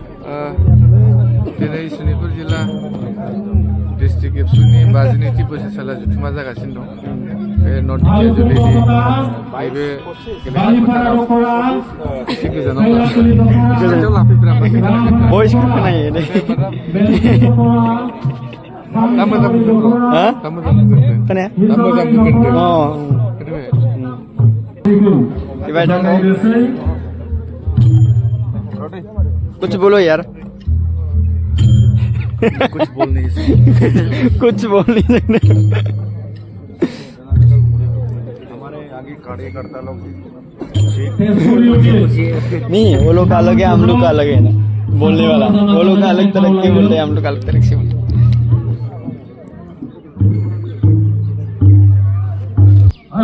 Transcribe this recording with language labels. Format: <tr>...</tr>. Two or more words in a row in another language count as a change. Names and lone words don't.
<brx>दिनै सनितपुर जिल्ला डिस्ट्रिक्ट एबसुनि 52थि बोसोरसाला जथुमा जागासिनो दं बे नर्थ इस्ट जुलिनि नैबे गेलेनाय फोथाराव एसे गोजानाव लाफैब्रा भइसखौ खोनायो दे दा मोजां बुंदों हा दा मोजां बुंदों खोनाया दा मोजां बुंदों अ खोनाबाय दिबाय दं</brx> <hi>कुछ बोलो यार कुछ बोल नहीं कुछ बोल नहीं सकते हमारे आगे कार्यकर्ता लोग नहीं वो लोग का अलग है हम लोग का अलग है ना बोलने वाला वो लोग का अलग तरह के बोल रहे हैं हम लोग का अलग तरह से बोल रहे हैं</hi>